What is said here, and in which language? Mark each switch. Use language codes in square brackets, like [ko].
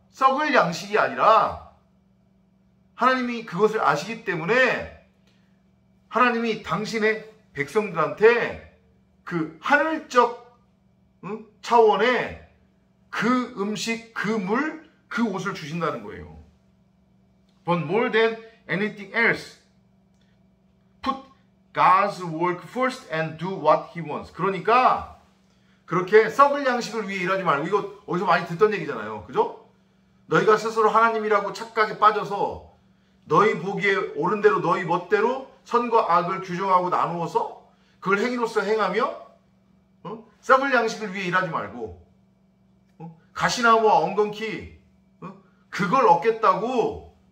[ko] 썩을 양식이 아니라 하나님이 그것을 아시기 때문에 하나님이 당신의 백성들한테 그 하늘적 차원의 그 음식, 그 물, 그 옷을 주신다는 거예요. [en] But more than anything else, put God's work first and do what He wants. [ko] 그러니까 그렇게 썩을 양식을 위해 일하지 말고, 이거 어디서 많이 듣던 얘기잖아요. 그죠? 너희가 스스로 하나님이라고 착각에 빠져서 너희 보기에 옳은 대로 너희 멋대로 선과 악을 규정하고 나누어서 그걸 행위로서 행하며 썩을 양식을 위해 일하지 말고 가시나무와 엉겅퀴 그걸 얻겠다고